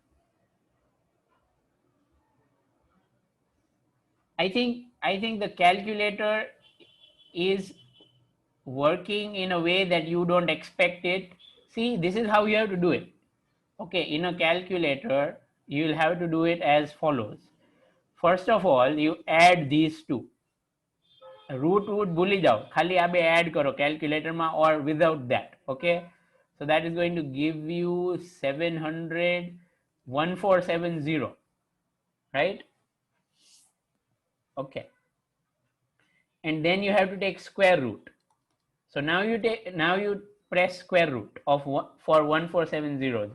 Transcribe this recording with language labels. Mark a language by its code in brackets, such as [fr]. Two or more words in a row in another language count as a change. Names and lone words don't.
[en] I think the calculator is working in a way that you don't expect it. See, this is how you have to do it. Okay, in a calculator you'll have to do it as follows. First of all, you add these two. [gu] Root ભૂલી જાઓ, ખાલી આ બે add કરો calculator માં [en] or without that. Okay, so that is going to give you 700 1470, right? Okay, and then you have to take square root. So now you press square root of for 14700.